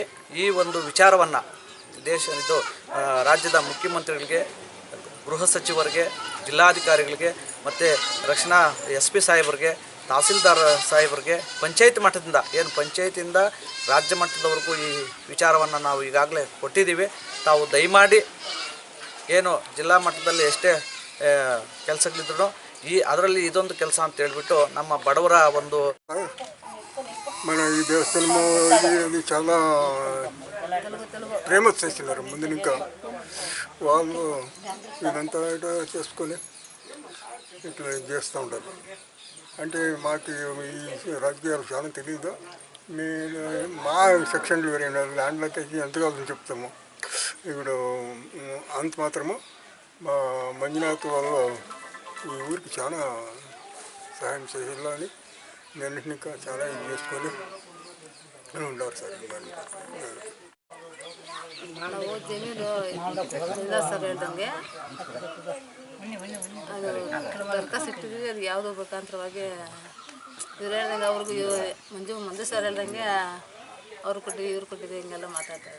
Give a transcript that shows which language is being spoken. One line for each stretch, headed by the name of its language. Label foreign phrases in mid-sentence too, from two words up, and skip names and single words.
Kannada: ಈ ಒಂದು ವಿಚಾರವನ್ನು ರಾಜ್ಯದ ಮುಖ್ಯಮಂತ್ರಿಗಳಿಗೆ, ಗೃಹ ಸಚಿವರಿಗೆ, ಜಿಲ್ಲಾಧಿಕಾರಿಗಳಿಗೆ ಮತ್ತು ರಕ್ಷಣಾ SP ಸಾಹೇಬರಿಗೆ, ತಹಸೀಲ್ದಾರ್ ಸಾಹೇಬರಿಗೆ, ಪಂಚಾಯತ್ ಮಟ್ಟದಿಂದ ಪಂಚಾಯತಿಂದ ರಾಜ್ಯ ಮಟ್ಟದವರೆಗೂ ಈ ವಿಚಾರವನ್ನು ನಾವು ಈಗಾಗಲೇ ಕೊಟ್ಟಿದ್ದೀವಿ. ತಾವು ದಯಮಾಡಿ ಜಿಲ್ಲಾ ಮಟ್ಟದಲ್ಲಿ ಎಷ್ಟೇ ಕೆಲಸಗಳಿದ್ರು ಅದರಲ್ಲಿ ಇದೊಂದು ಕೆಲಸ ಅಂತ ಹೇಳ್ಬಿಟ್ಟು ನಮ್ಮ బడవರ ಒಂದು
Telugu: మన ఈ దేవస్థానము ఇది చాలా ఫేమస్ చేస్తున్నారు ముందు ఇంకా వాళ్ళు ఇదంతా చేసుకొని ఇట్లా చేస్తూ ఉంటారు. అంటే మాకు ఈ రాజకీయాలు చాలా తెలియదు. మా సెక్షన్లు వేరే ల్యాండ్లకి ఎంత కావాలని చెప్తాము. ఇప్పుడు అంత మాత్రము మా మంజునాథ్ వాళ్ళు ఈ ఊరికి చాలా సహాయం చేయాలని నేను ఇంకా చాలా ఇది చేసుకొని ఉండరు సార్.
Kannada: ನಾವು ಜಮೀನು ಇಲ್ಲ ಸರ್ ಹೇಳ್ದಂಗೆ ಅದು ದರಖಾಸ್ತು ಇಟ್ಟಿದ್ವಿ. ಅದು ಯಾವುದೋ ಮುಖಾಂತರವಾಗಿ ಇವ್ರು ಹೇಳ್ದಂಗೆ ಅವ್ರಿಗೂ ಮಂಜು ಸರ್ ಹೇಳ್ದಂಗೆ ಅವ್ರು ಕೊಟ್ಟಿದ್ವಿ, ಇವ್ರು ಕೊಟ್ಟಿದ್ವಿ, ಹಿಂಗೆಲ್ಲ ಮಾತಾಡ್ತಾರೆ.